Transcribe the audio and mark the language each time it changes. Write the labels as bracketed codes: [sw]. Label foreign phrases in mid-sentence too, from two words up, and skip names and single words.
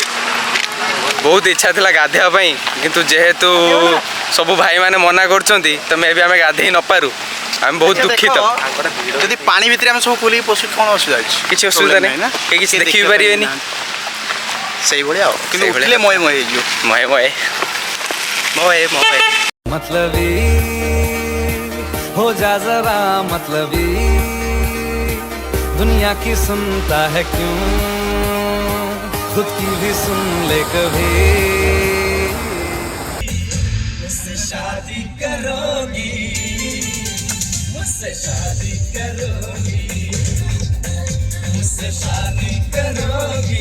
[or] ବହୁତ ଇଚ୍ଛା ଥିଲା ଗାଧେଇବା ପାଇଁ କିନ୍ତୁ ଯେହେତୁ ସବୁ ଭାଇମାନେ ମନା କରୁଛନ୍ତି ତ ମେ ବି ଆମେ ଗାଧେଇ ନପାରୁ ଆମେ ବହୁତ ଦୁଃଖିତ ଯଦି ପାଣି ଭିତରେ ଆମେ ସବୁ ଖୋଲିକି ପଶୁ କ'ଣ ଅସୁବିଧା ଅଛି କିଛି ଅସୁବିଧା ନାହିଁ କେହି କିଛି ଦେଖି ବି ପାରିବେନି ସେଇଭଳିଆ ଆଉ କିନ୍ତୁ ସେଇଭଳିଆ। ଉଠିଲେ ମୟ ମୟ ହେଇଯିବ ମଏ ମଏ ମଏ ମଏ [hi] मतलबी हो जा जरा मतलबी दुनिया की सुनता है क्यों खुद की भी सुन ले कभी मुझसे शादी करोगी मुझसे शादी करोगी मुझसे शादी करोगी